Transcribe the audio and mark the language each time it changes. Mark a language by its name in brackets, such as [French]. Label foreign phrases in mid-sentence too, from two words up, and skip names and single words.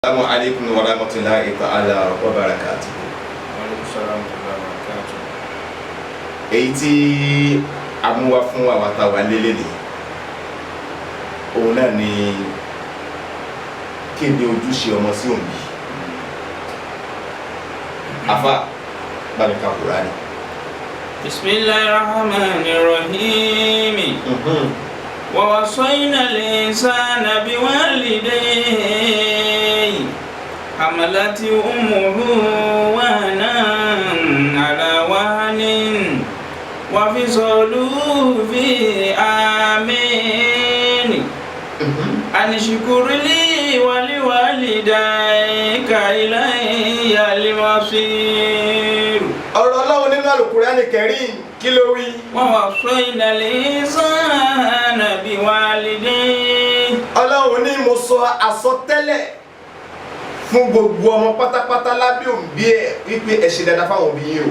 [Arabic] السلام عليكم ورحمة الله تعالى وبركاته. وعليكم السلام وبركاته. [Yoruba] Èyí tí a mú wá fún àwa tá wà lélẹ̀ ni òun náà ni kí ni ojúṣe ọmọ sí òbí. Àfà bá mi ka Kùránì. [Arabic] Bismillahirrahmanirrahim. ووصينا الإنسان بوالديه حملته أمه وهنا على وهن وفصاله في عامين أن اشكر لي ولوالديك إلي المصير. [Yoruba] Ọ̀rọ̀ Ọlọ́run nínú Al-Qur'ani Karim kí ló wí? [Arabic] ووصينا الإنسان بوالديه. [Yoruba] Ọlọ́run ní mo sọ àsọtẹ́lẹ̀ fún gbogbo ọmọ pátápátá lábẹ́ òbí ẹ̀ wípé ẹ ṣe dáadáa fáwọn òbí yín o.